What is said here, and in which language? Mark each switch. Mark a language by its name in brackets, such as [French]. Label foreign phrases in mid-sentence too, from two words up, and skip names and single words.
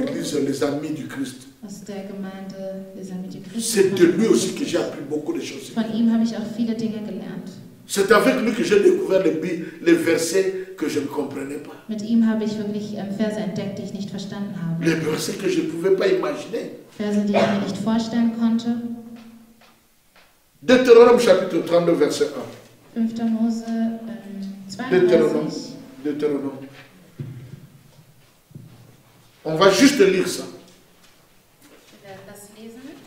[French] l'église Les Amis du Christ. [German] aus der Gemeinde Les Amis du Christ. [French] C'est de lui aussi que j'ai appris beaucoup de choses. [German] Von ihm habe ich auch viele Dinge gelernt. [French] C'est avec lui que j'ai découvert les versets que je ne comprenais pas. [German] Mit ihm habe ich wirklich Verse entdeckt, die ich nicht verstanden habe. [French] Les versets que je ne pouvais pas imaginer. [German] Verse, die ich mir nicht vorstellen konnte. [French] Deutéronome chapitre 32, verset [German] 5. Mose [French] 1. Deutéronome. 32. Deutéronome. On va juste lire ça. [German] Wir werden das lesen.